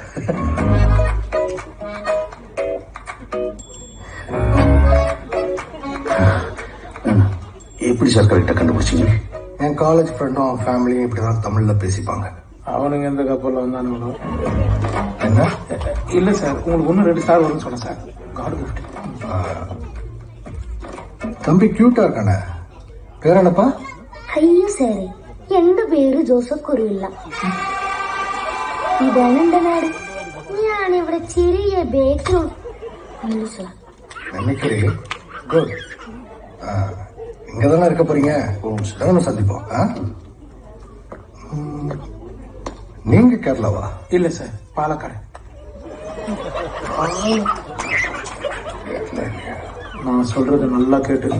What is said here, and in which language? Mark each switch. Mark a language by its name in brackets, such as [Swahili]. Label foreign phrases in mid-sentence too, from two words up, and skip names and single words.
[Tamil] எப்படி சார் கரெக்டா கண்டுபிடிச்சீங்க? என் [English] college friendum [Tamil] அவன் ஃபேமிலியும் இப்படிதான் தமிழ்ல பேசிப்பாங்க. அவனுங்க எந்த கப்பல்ல வந்தானுங்களோ. என்ன? இல்ல சார், உங்களுக்கு ஒன்னும் 2 ஸ்டார் வரும்னு சொன்னேன் சார். [English] God gift. [Tamil] தம்பி கியூட்டா இருக்கானே, பேர் என்னப்பா? [Malayalam] അയ്യോ സാറേ, എന്റെ പേര് ജോസഫ് കുരുവില്ല. ഇതാണ് എന്റെ നാട്. ഞാനിവിടെ ചെറിയ ബേക്കറി [Tamil] நினைக்கிறே. குட். இங்கதானே இருக்க போறீங்க? சந்திப்போம். நீங்க கேரளாவா? இல்ல சார், பாலக்காடு. நான் சொல்றது நல்லா கேட்டுங்க.